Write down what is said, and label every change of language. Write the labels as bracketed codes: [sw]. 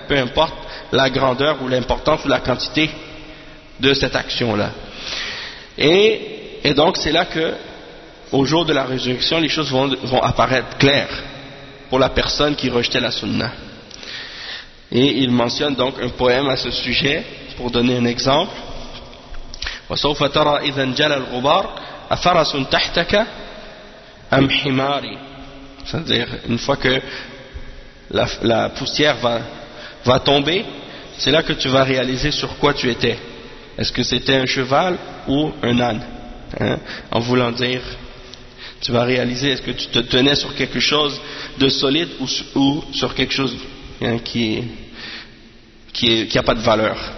[fr] Peu importe la grandeur ou l'importance ou la quantité de cette action-là. Et donc c'est là que, au jour de la résurrection, les choses vont apparaître claires pour la personne qui rejetait la sunna. Et il mentionne donc un poème à ce sujet pour donner un exemple. [ar] وسوف ترى إذا انجلى الغبار أفرس تحتك أم حماري. [fr] C'est-à-dire, une fois que la poussière va tomber, c'est là que tu vas réaliser sur quoi tu étais. Est-ce que c'était un cheval ou un âne, hein? En voulant dire, tu vas réaliser, est-ce que tu te tenais sur quelque chose de solide ou sur quelque chose, hein, qui a pas de valeur.